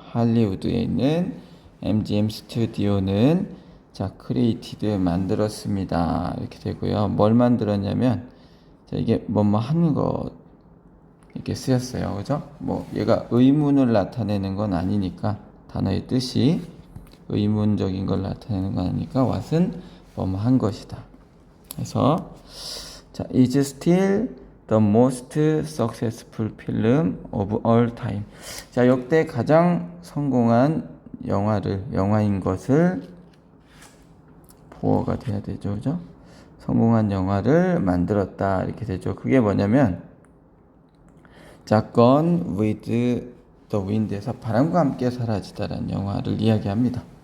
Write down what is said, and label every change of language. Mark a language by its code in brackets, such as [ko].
[ko] 할리우드에 있는 MGM 스튜디오는 자, 크리에이티드 만들었습니다. 이렇게 되고요. 뭘 만들었냐면 자, 이게 뭐뭐 하는 거 이렇게 쓰였어요. 그죠? 뭐 얘가 의문을 나타내는 건 아니니까 단어의 뜻이 의문적인 걸 나타내는 건 아니니까 what은 뭐뭐 한 것이다. 그래서 자, [en] is still the most successful film of all time. [ko] 자, 역대 가장 성공한 영화인 것을 보어가 돼야 되죠. 그죠? 성공한 영화를 만들었다. 이렇게 되죠. 그게 뭐냐면 자, Gone with the Wind에서 바람과 함께 사라지다라는 영화를 이야기합니다.